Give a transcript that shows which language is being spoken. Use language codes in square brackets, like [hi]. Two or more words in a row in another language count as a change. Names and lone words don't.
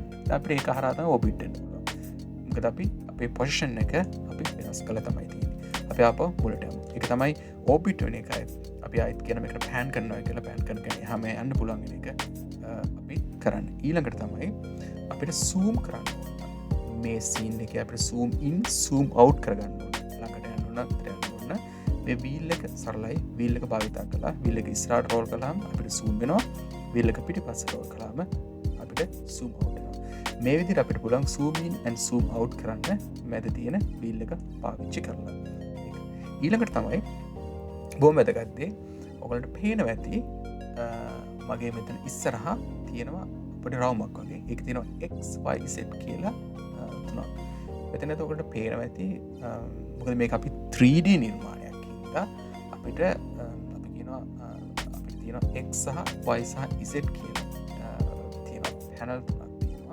[si] අපිට ඒක හරහා තමයි orbit වෙන්න පුළුවන්. මොකද අපි අපේ position එක අපි වෙනස් කළා තමයි තියෙන්නේ. අපි ආපහු මුලට යමු. ඒක තමයි orbit වෙන එකයි. අපි ආයෙත් කියන මේකට pan කරනවා කියලා pan කරගෙන එහාම යන්න පුළුවන් වෙන එක අපි කරන්නේ. ඊළඟට තමයි අපිට zoom කරන්න ඕන. මේ scene එකේ අපිට [en] zoom in zoom out [si] කරගන්න ඕන. ළඟට යන්න ඕන, අතට යන්න ඕන. මේ wheel එක සරලයි. wheel එක භාවිතා කළා. wheel එක ඉස්සරහට roll කළාම අපිට zoom වෙනවා. wheel එක පිටිපස්සට roll කළාම අපිට [en] zoom out [si] වෙනවා. මේ විදිහට අපිට පුළුවන් [en] zoom in and zoom out [si] කරන්න මැද තියෙන wheel එක පාවිච්චි කරලා. ඊළඟට තමයි බොහොම වැදගත් දේ ඔයගලන්ට පේනවා ඇති මගේ මෙතන ඉස්සරහා තියෙනවා පොඩි රවුමක් වගේ. ඒක තියෙනවා x y z කියලා තුනක්. මෙතන ඔයගලන්ට පේනවා ඇති මොකද මේක අපි 3D නිර්මාණයක් කියලා අපිට අපි කියනවා අපිට තියෙනවා x සහ y සහ z කියලා තියෙනවා පැනල් තුනක් තියෙනවා.